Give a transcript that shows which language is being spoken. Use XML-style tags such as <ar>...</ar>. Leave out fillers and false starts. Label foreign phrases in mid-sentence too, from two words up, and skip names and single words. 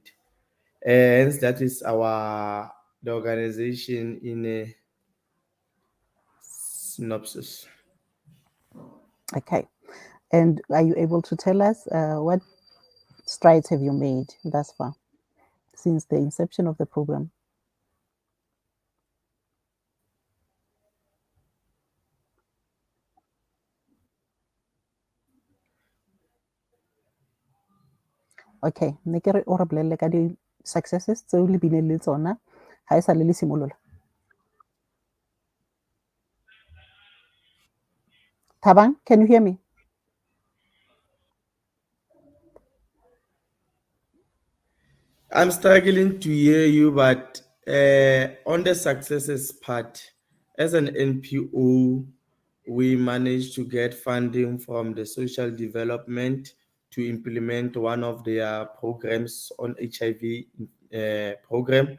<en>Hence, that is the organization in a synopsis. Okay. And are you able to tell us what strides have you made thus far since the inception of the program?</en> <st>Okay, ne ke re o re bolelle ka di-successes tseo le bileng le tsona ha e sa le simolola.</st> <en>Thabang, can you hear me? I'm struggling to hear you, but on the successes part, as an NPO, we managed to get funding from the social development to implement one of their programs on HIV program.</en>